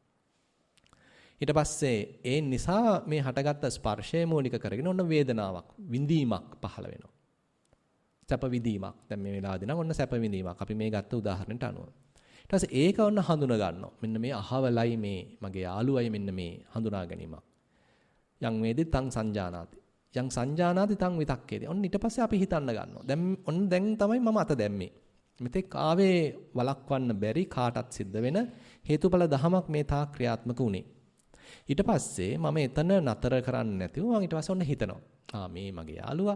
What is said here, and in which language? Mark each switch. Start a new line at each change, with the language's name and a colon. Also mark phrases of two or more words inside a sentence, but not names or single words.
Sinhala: ඊට පස්සේ ඒ නිසා මේ හටගත්ත ස්පර්ශය මූලික කරගෙන ඔන්න වේදනාවක් විඳීමක් පහළ වෙනවා. සැප විඳීමක්. දැන් මේ වෙලාවදී නම් ඔන්න සැප විඳීමක්. අපි මේ ගත්ත උදාහරණයට අනුව. ඊට පස්සේ ඒක ඔන්න හඳුනා ගන්නවා. මෙන්න මේ අහවලයි මේ මගේ යාළුවයි මෙන්න මේ හඳුනා ගැනීමක්.
Pali: යං වේදි තං සංජානාති. යං සංජානාති තං විතක්කේති.
Sinhala: ඔන්න ඊට පස්සේ අපි හිතන්න ගන්නවා. දැන් තමයි මම අත දැම්මේ. මෙතෙක් ආවේ වළක්වන්න බැරි කාටත් සිද්ධ වෙන හේතුඵල ධමයක් මේ තා ක්‍රියාත්මක වුණේ. ඊට පස්සේ මම එතන නතර කරන්නේ නැතිව මම ඊට පස්සේ ඔන්න හිතනවා. මේ මගේ යාළුවා.